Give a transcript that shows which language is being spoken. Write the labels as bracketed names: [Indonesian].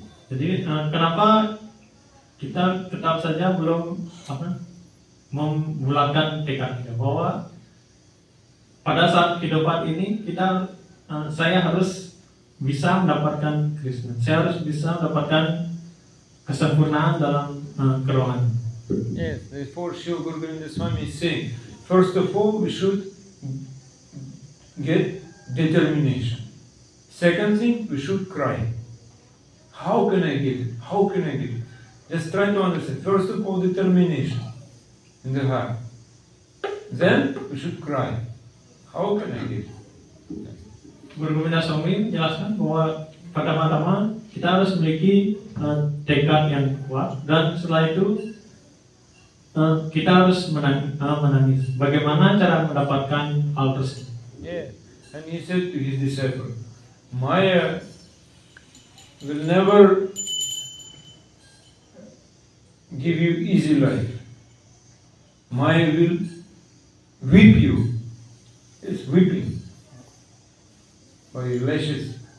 [Indonesian] Jadi kenapa kita tetap saja belum membulatkan tekad kita bahwa pada saat kehidupan ini saya harus bisa mendapatkan Krishna. Saya harus bisa mendapatkan kesempurnaan dalam kerohanian. [English] Yes, therefore Srila Guru Govinda Swami is saying, first of all we should get determination. Second thing, we should cry. How can I get it? How can I get it? Just try to understand. First of all, determination in the heart. Then we should cry. How can I get it? [Indonesian] Guru Govinda Swami menjelaskan bahwa pertama-tama kita harus memiliki tekad yang kuat, dan setelah itu kita harus menangis. Bagaimana cara mendapatkan hal tersebut? [English] Yeah, and he said to his disciple, Maya will never give you easy life. Maya will whip you. It's whipping by lashes.